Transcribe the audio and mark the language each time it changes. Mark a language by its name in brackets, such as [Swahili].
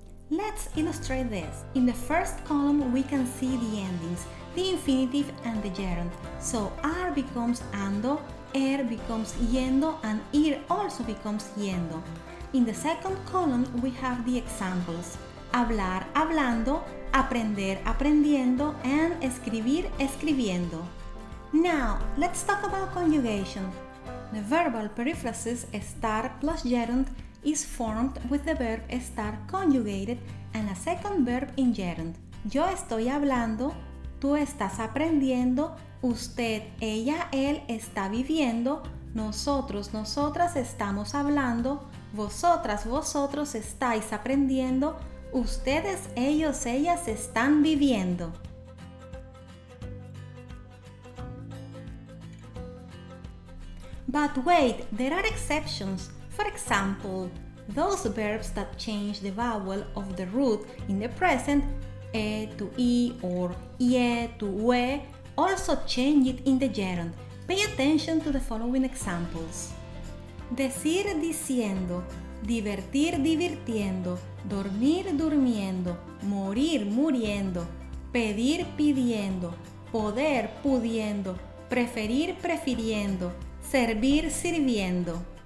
[English] Let's illustrate this. In the first column, we can see the endings, the infinitive and the gerund. So are becomes ando, becomes yendo, and ir also becomes yendo. In the second column, we have the examples. [Spanish] Hablar, hablando, aprender, aprendiendo, and escribir, escribiendo. [English] Now, let's talk about conjugation. The verbal periphrasis estar plus gerund is formed with the verb estar conjugated and a second verb in gerund. [Spanish] Yo estoy hablando, tú estás aprendiendo, usted, ella, él está viviendo, nosotros, nosotras estamos hablando, vosotras, vosotros estáis aprendiendo, ustedes, ellos, ellas están viviendo. [English] But wait, there are exceptions. For example, those verbs that change the vowel of the root in the present, e to i or ie to ue, also change it in the gerund. Pay attention to the following examples. [Spanish] Decir diciendo, divertir divirtiendo, dormir durmiendo, morir muriendo, pedir pidiendo, poder pudiendo, preferir prefiriendo, servir sirviendo.